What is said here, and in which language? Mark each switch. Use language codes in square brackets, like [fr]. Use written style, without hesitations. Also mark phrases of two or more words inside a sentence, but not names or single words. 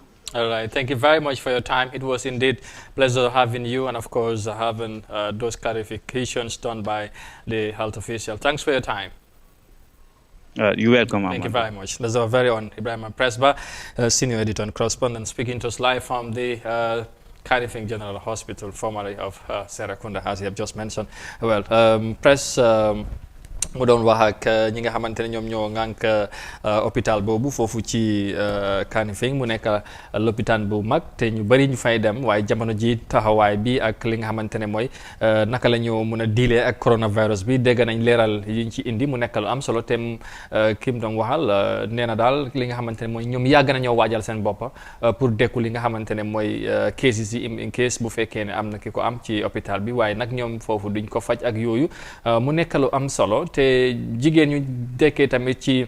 [en] All right, thank you very much for your time. It was indeed a pleasure having you and, of course, having those clarifications done by the health official. Thanks for your time. You're welcome. Thank you very much. That's our very own Ibrahim Presba, senior editor and correspondent, speaking to us live from the Kanifing General Hospital, formerly of Serekunda, as you have just mentioned. [wo] Well, press mu doon wax ak ñi nga xamante ne ñoom ñoo ŋànk hôpital boobu foofu ci Kanifing mu nekk l'hôpital bu mag te ñu bëri ñu fay dem waaye jamono ji taxawaay bi ak li nga xamante ne mooy naka la ñu mën a diilee ak coronavirus bi dégg nañ leeral yiñ ci indi mu nekk lu am solo te kim doon waxal nee na daal li nga xamante ne mooy ñoom yàgg nañoo waajal seen boppa pour dékku li nga xamante ne mooy cases yi [en] in case [wo] bu fekkee ne am na ki ko am ci hôpital bi waaye nag ñoom foofu duñ ko faj ak yooyu mu nekk lu am solo te jigéen ñu dekkee tamit